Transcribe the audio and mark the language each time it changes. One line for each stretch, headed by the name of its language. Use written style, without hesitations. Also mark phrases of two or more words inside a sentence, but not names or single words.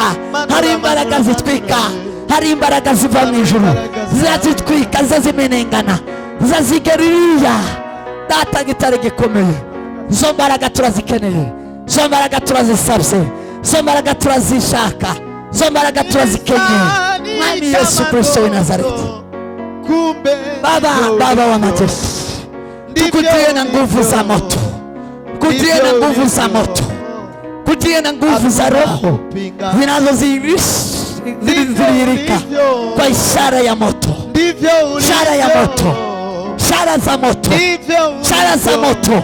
Rundi: Hari imbaraga zitwika, hari imbaraga ziva mu ijuru, zizitwika, zizimenengana, zizigeriya. Data gitare gikomeye, zo mbaraga turazikeneye, zo mbaraga turazisabye, zo mbaraga turazishaka, zo mbaraga turazikeneye.
Swahili: Mwami Yesu Kristo wa Nazareti, Baba wa majeshi, tukutie na nguvu za moto, kutie na nguvu za moto, kutie na nguvu za Roho zinazodhihirika kwa ishara ya moto, ishara ya moto, ishara za moto, ishara za moto.